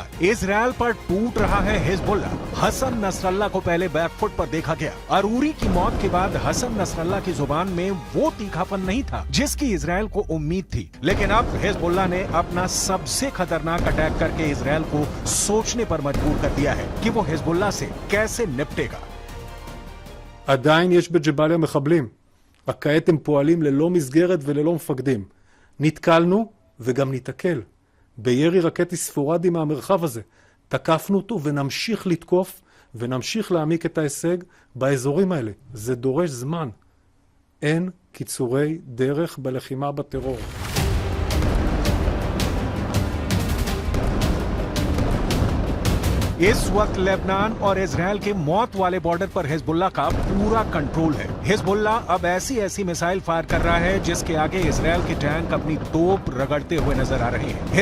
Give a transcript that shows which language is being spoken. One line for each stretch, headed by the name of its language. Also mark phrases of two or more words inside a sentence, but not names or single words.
Hindi: इजरायल पर टूट रहा है हिजबुल्लाह। हसन नसरल्लाह को पहले बैकफुट पर देखा गया। अरूरी की मौत के बाद हसन नसरल्लाह की जुबान में वो तीखापन नहीं था जिसकी इजरायल को उम्मीद थी, लेकिन अब हिजबुल्लाह ने अपना सबसे खतरनाक अटैक करके इजरायल को सोचने पर मजबूर कर दिया है कि वो हिजबुल्लाह से कैसे निपटेगा।
Hebrew: עדיין יש בג'באליה מחבלים, רק כעת הם פועלים ללא מסגרת וללא מפקדים. נתקלנו וגם ניתקל בירי רקטי ספורדי מהמרחב הזה. תקפנו אותו ונמשיך לתקוף ונמשיך להעמיק את ההישג באזורים האלה. זה דורש זמן. אין קיצורי דרך בלחימה בטרור.
Hindi: इस वक्त लेबनान और इजरायल के मौत वाले बॉर्डर पर हिजबुल्लाह का पूरा कंट्रोल है। हिजबुल्लाह अब ऐसी मिसाइल फायर कर रहा है जिसके आगे इजरायल के टैंक अपनी तोप रगड़ते हुए नजर आ रहे हैं।